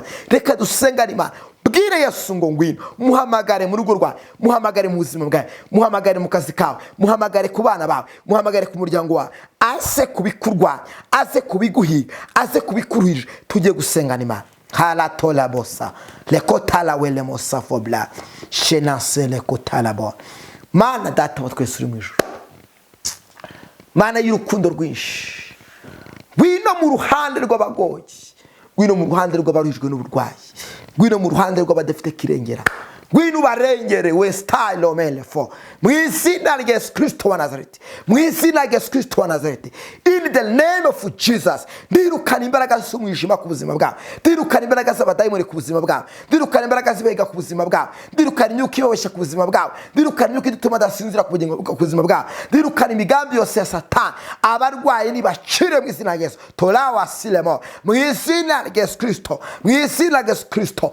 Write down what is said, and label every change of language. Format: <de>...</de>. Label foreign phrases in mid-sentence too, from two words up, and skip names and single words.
<rw>Reka dusengane Imana, bwire Yesu ngo ngwino, muhamagare mu rugo rwawe, muhamagare mu buzima bwawe, muhamagare mu kazi kawe, muhamagare ku bana bawe, muhamagare ku muryango wawe, aze kubikurwanya, aze kubiguhiga, aze kubikuruhije. Tugiye gusengana Imana. Hala tola bosa le kotala wele mosa fobla shenase le kotala bo. Mana data wa twese uri mu ijuru, Mana y'urukundo rwinshi, wino mu ruhande rw'abagoye, wino mu ruhande rw'abaruhijwe n'uburwayi, wino mu ruhande rw'abadafite kirengera, wino barengere we style omele fo mu izina rya Yesu Kristo wa Nazareti, mu izina rya Yesu Kristo wa Nazareti,</rw> <en>in the name of Jesus.</en> <rw>Ndirukana imbaraga z'umwijima ku buzima bwawe, ndirukana imbaraga z'abadayimoni ku buzima bwawe, ndirukana imbaraga z'ibega ku buzima bwawe, ndirukana imyuka ibabeshya ku buzima bwawe, ndirukana imyuka ituma udasinzira ku buzima bwawe, ndirukana imigambi yose ya Satani. Abarwayi nibacire mu izina rya Yesu, torawa silemo mu izina rya Yesu Kristo, mu izina rya Yesu Kristo.</rw>